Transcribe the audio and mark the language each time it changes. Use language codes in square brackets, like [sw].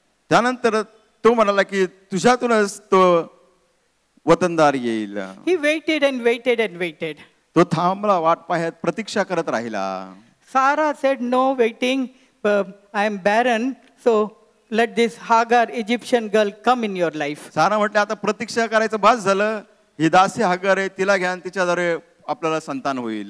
[mr] त्यानंतर तो म्हणाला की तुझ्यातूनच तो वतनदार येईल. [en] He waited and waited and waited. [mr] तो थांबला, वाट पाहत प्रतीक्षा करत राहिला. [en] Sarah said, no waiting, I am barren, so let this Hagar Egyptian girl come in your life. [mr] सारा म्हटले आता प्रतीक्षा करायचं भास झालं, ही दासी हागार आहे, तिला घ्या आणि तिच्याद्वारे आपल्याला संतान होईल.